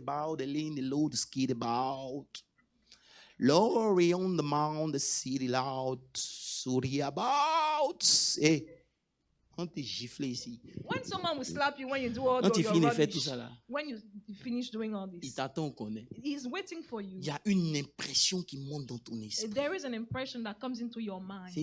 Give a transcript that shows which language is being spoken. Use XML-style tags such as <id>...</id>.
<fr>The bow, the lean, the low, the skid about. Glory on the mount, the city loud, sorry about. Hey, on te gifle ici.</fr> <en>When someone will slap you when you do all your rubbish, when you finish doing all this,</en> <fr>il t'attend, on connaît.</fr> <en>He's waiting for you.</en> <fr>Il y a une impression qui monte dans ton esprit.</fr> <en>There is an impression that comes into your mind.</en>